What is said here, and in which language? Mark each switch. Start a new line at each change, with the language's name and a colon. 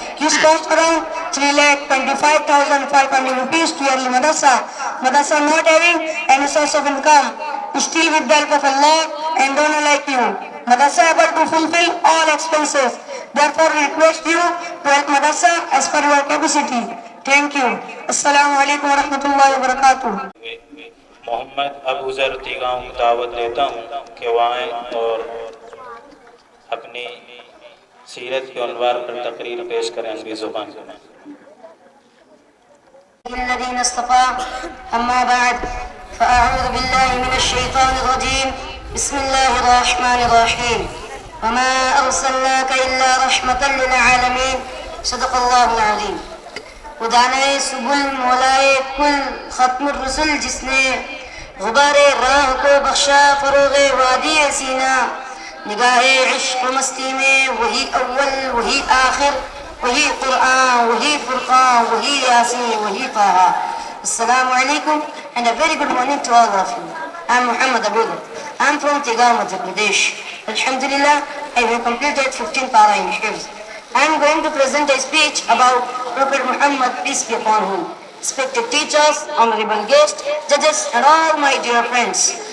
English: This costs around 3,25,500 rupees to yearly madrasa. Madrasa not having any source of income, still with the help of Allah and donor like you, madrasa able to fulfill all expenses. Therefore, we request you to help madrasa as per your capacity. Thank you. Assalamu alaikum wa rahmatullahi wa barakatuh.
Urdu: محمد ابو ذر تیگاؤں کو دعوت دیتا ہوں کہ وہ آئیں اور اپنی سیرت کے عنوان پر تقریر پیش کریں عربی زبان میں.
Arabic: الذين اصطفى أما بعد فأعوذ بالله من الشيطان الرجيم بسم الله الرحمن الرحيم وما أرسلناك إلا رحمة للعالمين صدق الله العظيم.
Urdu: خدانے سبل مولائے کل ختم الرسل جس نے غبار راہ کو بخشا فروغ وادی سینہ نگاہ عشق و مستی میں وہی اول وہی آخر وہی قرآن وہی فرقان وہی یاسین وہی طہ.
English: السلام علیکم and a very good morning to all of you. I am Muhammad Abudh. I am from Tigaon, Madhya Pradesh. Alhamdulillah, I have completed 15 para in Hifz. I am going to present a speech about Prophet Muhammad, peace be upon him. Respected teachers, honorable guests, judges, and all my dear friends.